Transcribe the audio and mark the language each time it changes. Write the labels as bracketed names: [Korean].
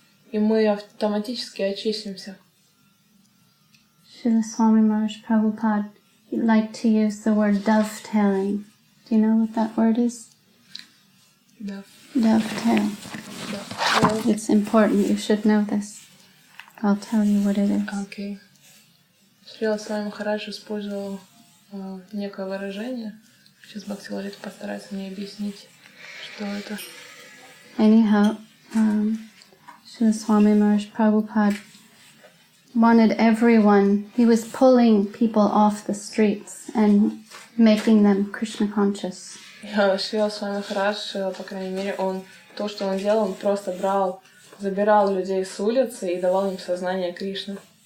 [Russian] И мы автоматически очистимся. [English] Srila Swami Maharaj Prabhupada liked to use the word dovetailing. Do you know what that word is? Dovetail. It's important. You should know this. I'll tell you what it is. [Russian] Окей. Шрила Свами Махарадж использовал некое выражение. Сейчас Бхакти Лалита постарается мне объяснить, что это. [English] Anyhow, Srila Swami Maharaj Prabhupada wanted everyone, he was pulling people off the streets and making them Krishna conscious. [Russian] Шрила Свами Махарадж, по крайней мере, то, что он делал, он просто забирал людей с улицы и давал им сознание Кришны.